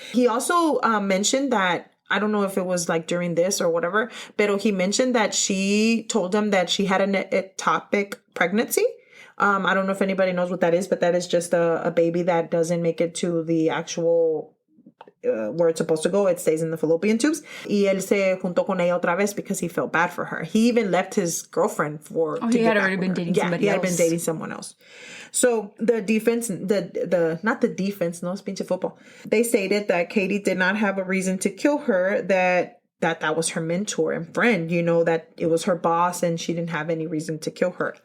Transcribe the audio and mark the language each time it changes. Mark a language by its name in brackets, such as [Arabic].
[English] He also mentioned that, I don't know if it was like during this or whatever, but he mentioned that she told him that she had an ectopic pregnancy. I don't know if anybody knows what that is, but that is just a baby that doesn't make it to the actual where it's supposed to go. It stays in the fallopian tubes. [Spanish] Y él se juntó con ella otra vez [English] because he felt bad for her. He even left his girlfriend he had already been dating somebody else. Yeah, he had been dating someone else. So the defense, not the defense, no, it's [Spanish] pinche [English] football. They stated that Katie did not have a reason to kill her, that was her mentor and friend, that it was her boss and she didn't have any reason to kill her.